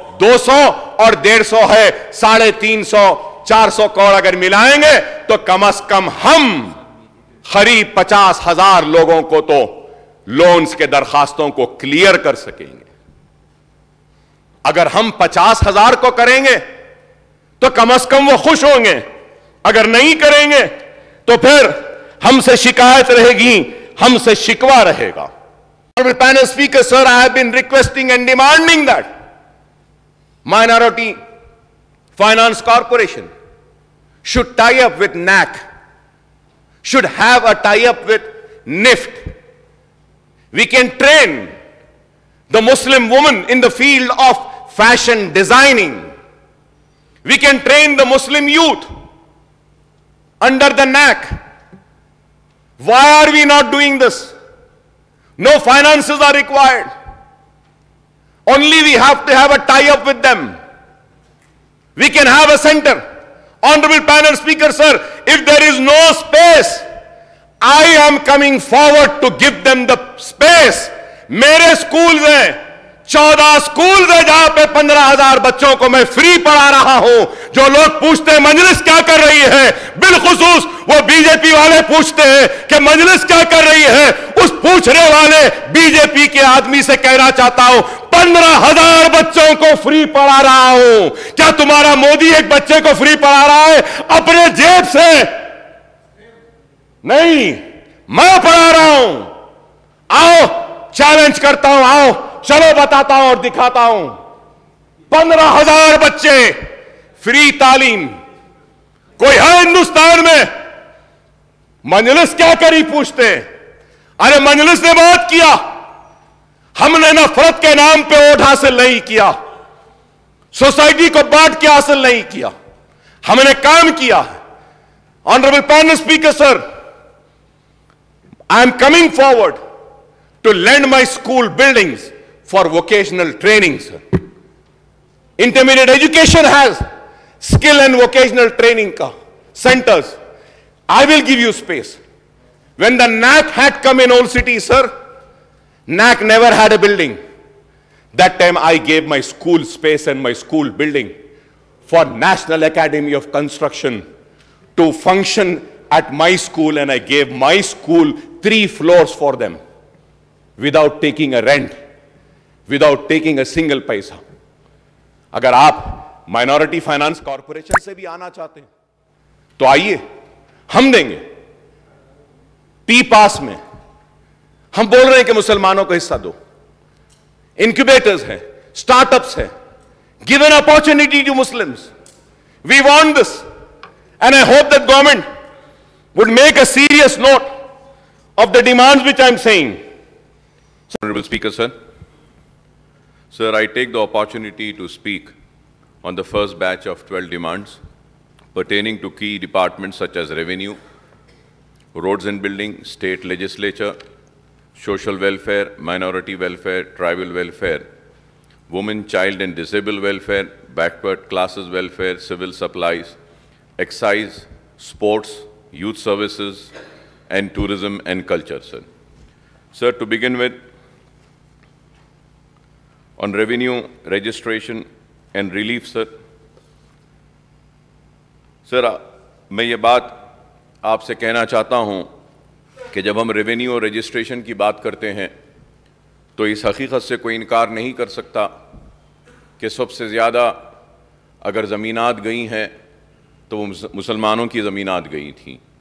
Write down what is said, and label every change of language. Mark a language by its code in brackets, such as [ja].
[ur] 200 اور 150 ہے, 350, 400 کروڑ اگر ملائیں گے تو کم از کم ہم قریب 50,000 لوگوں کو تو لونز کے درخواستوں کو کلیئر کر سکیں گے. اگر ہم 50,000 کو کریں گے تو کم از کم وہ خوش ہوں گے. اگر نہیں کریں گے تو پھر ہم سے شکایت رہے گی, ہم سے شکوہ رہے گا. [en] Honorable panel speaker, sir, I have been requesting and demanding that Minority Finance Corporation should tie up with NAC, should have a tie-up with NIFT. We can train the Muslim woman in the field of fashion designing. We can train the Muslim youth under the NAC. Why are we not doing this? No finances are required. Only we have to have a tie-up with them. We can have a center. Honorable panel speaker, sir, if there is no space, I am coming forward to give them the space. [ur] میرے schools ہیں, 14 schools ہیں جہاں پہ 15,000 بچوں کو میں free پڑھا رہا ہوں. جو لوگ پوچھتے ہیں مجلس کیا کر رہی ہے, بالخصوص وہ بی جے پی والے پوچھتے ہیں کہ مجلس کیا کر رہی ہے, اس پوچھنے والے بی جے پی کے آدمی سے کہنا چاہتا ہوں 15,000 بچوں کو فری پڑھا رہا ہوں. کیا تمہارا مودی ایک بچے کو فری پڑھا رہا ہے اپنے جیب سے؟ نہیں, میں پڑھا رہا ہوں. آؤ چیلنج کرتا ہوں, آؤ چلو بتاتا ہوں اور دکھاتا ہوں. 15,000 بچے فری تعلیم. کوئی ہے ہندوستان میں؟ مجلس کیا کری پوچھتے. ارے مجلس نے بات کیا, ہم نے نفرت کے نام پہ ووٹ حاصل نہیں کیا, سوسائٹی کو بانٹ کے حاصل نہیں کیا, ہم نے کام کیا. [en] Honourable panel speaker sir, I am coming forward to lend my school buildings for vocational training, sir. Intermediate education has skill and vocational training centers. I will give you space. When the NAC had come in Old City, sir, NAC never had a building. That time I gave my school space and my school building for National Academy of Construction to function at my school, and I gave my school 3 floors for them without taking a rent, without taking a single paisa. [ur] اگر آپ minority finance corporation سے بھی آنا چاہتے ہیں تو آئیے, ہم دیں گے. پی پاس میں ہم بول رہے ہیں کہ مسلمانوں کو حصہ دو, انکیوبیٹرز ہیں, سٹارٹ اپس ہیں, [en] give an opportunity to Muslims. We want this, and I hope that government would make a serious note of the demands which I am saying. Honorable Speaker, sir. Sir, I take the opportunity to speak on the first batch of 12 demands pertaining to key departments such as revenue, roads and building, state legislature, social welfare, minority welfare, tribal welfare, women, child and disabled welfare, backward classes welfare, civil supplies, excise, sports, youth services, and tourism and culture, sir. Sir, to begin with, on revenue, registration and relief, sir. [ur] Sir, میں یہ بات آپ سے کہنا چاہتا ہوں کہ جب ہم ریونیو اور رجسٹریشن کی بات کرتے ہیں تو اس حقیقت سے کوئی انکار نہیں کر سکتا کہ سب سے زیادہ اگر زمینات گئی ہیں تو وہ مسلمانوں کی زمینات گئی تھیں.